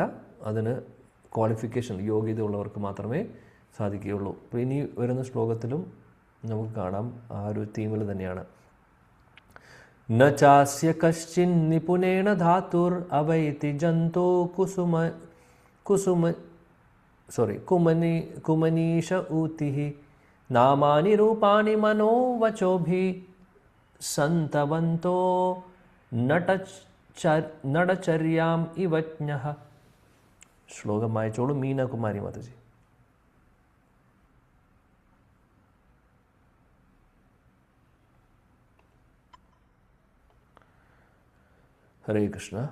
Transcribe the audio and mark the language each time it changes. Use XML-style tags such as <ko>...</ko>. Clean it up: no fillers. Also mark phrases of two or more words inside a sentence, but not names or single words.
<ml>അതിന് ക്വാളിഫിക്കേഷൻ, യോഗ്യത ഉള്ളവർക്ക് മാത്രമേ സാധിക്കുകയുള്ളൂ. അപ്പോൾ ഇനി വരുന്ന ശ്ലോകത്തിലും നമുക്ക് കാണാം ആ ഒരു തീമിൽ തന്നെയാണ്.</ml> <sa>ന ചാസ്യ കശ്ചിൻ നിപുനേന ധാതുർ അവൈതി ജന്തോ കുസുമ कुमनीश ऊतिः नामानि रूपाणि मनोवचोभिः सन्तवन्तो നടചര്യാം ഇവജ്ഞഃ.</sa> <ml>ശ്ലോകം വായിച്ചോളൂ മീനകുമാരി മാതാജി. ഹരേ കൃഷ്ണ.</ml>